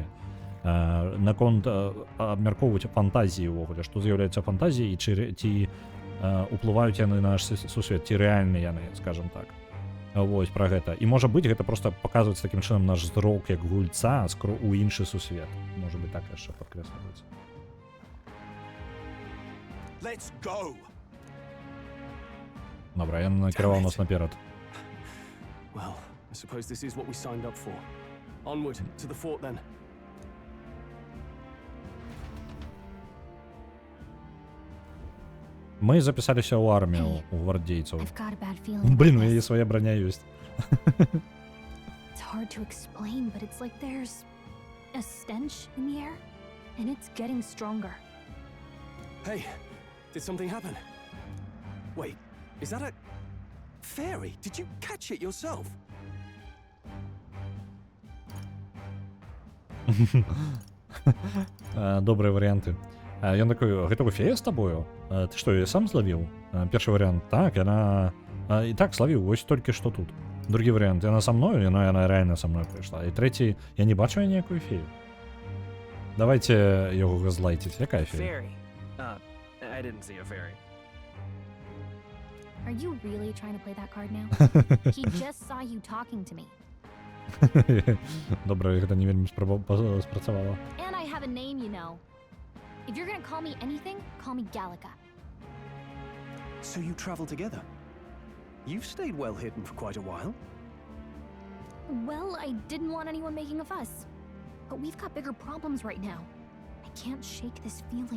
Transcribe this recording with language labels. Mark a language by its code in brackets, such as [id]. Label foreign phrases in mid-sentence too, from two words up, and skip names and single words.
[be] Наконт абмяркоўваць фантазіі ўвогуле, што з'яўляецца фантазіяй, і ці уплываюць яны на наш сусвет, ці рэальны яны, скажем так. Вось, пра гэта. І можа быць, гэта проста паказваецца такім чынам наш зрок як гульца у іншы сусвет. Можа быць, так яшчэ падкрэсліваецца. [en] Let's go. [be] Добра, я накіраваў нас наперад. [en] Well, I suppose this is what we signed up for. Onward to the fort then. [be] Мы запісаліся ў армію у гвардейцаў. [en] I've got a bad feeling. [be] Блін, у яе свая броня ёсць. [en] It's hard to explain, but it's like there's a stench in the air, and it's getting stronger. Hey, did something happen? Wait, is that a fairy? Did you catch it yourself? [be] Добрыя варыянты. Ён такой, гэта фея з табою? Ты што, я сам злавіў? Першы варыянт, так, яна... І так, злавіў, вось толькі што тут. Другі варыянт, яна са мною, яна рэальна са мной прыйшла. І трэці, я не бачу ніякую фею. Давайте яго газлайціць. Якая фея? [en] I didn't see a fairy. Are you really trying to play that card now? He just saw you talking to me. [be] Добра, гэта не вельмі спрацавала. [en] And I have a name, you know. If you're gonna call me anything, call me Gallica. So you travel together? You've stayed well hidden for quite a while. Well, I didn't want anyone making a fuss. But we've got bigger problems right now. I can't shake this feeling.